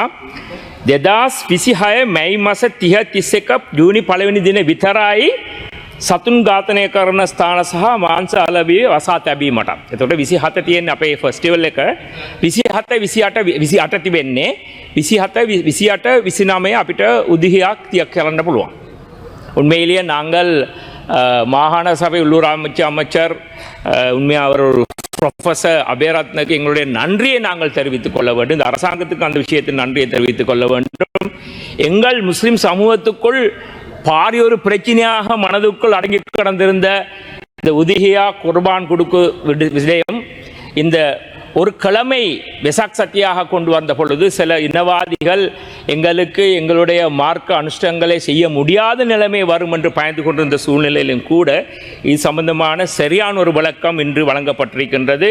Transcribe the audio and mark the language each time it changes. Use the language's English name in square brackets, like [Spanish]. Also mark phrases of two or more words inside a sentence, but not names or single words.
[Sinhala] 2026 මැයි මාස 30-31 ජූනි 1 වෙනි දින විතරයි සතුන් ඝාතනය කරන ස්ථාන සහ මාංශ අලෙවි වසා තැබීමට. එතකොට 27 තියෙන අපේ ෆෙස්ටිවල් එක 27 තිබෙන්නේ 27 28 29 අපිට උදිහියක් තියක් කරන්න පුළුවන්. [Tamil] உண்மையிலேயே நாங்கள் மாகாண சபை உள்ளூர் அமைச்சர் உண்மையாக அவர் ப்ரொஃபஸர் அபேரத்னுக்கு எங்களுடைய நன்றியை நாங்கள் தெரிவித்துக் கொள்ள வேண்டும். இந்த அரசாங்கத்துக்கு அந்த விஷயத்தில் நன்றியை தெரிவித்துக் கொள்ள வேண்டும். எங்கள் முஸ்லிம் சமூகத்துக்குள் பாரியொரு பிரச்சனையாக மனதுக்குள் அடங்கி கடந்திருந்த இந்த உதிஹியா குர்பான் கொடுக்கு விஷயம் இந்த ஒரு கிழமை வெசாக் சத்தியாக கொண்டு வந்த பொழுது சில இனவாதிகள் எங்களுடைய மார்க்க அனுஷ்டங்களை செய்ய முடியாத நிலைமை வரும் என்று பயந்து கொண்டிருந்த சூழ்நிலையிலும் கூட இது சம்பந்தமான சரியான ஒரு விளக்கம் இன்று வழங்கப்பட்டிருக்கின்றது.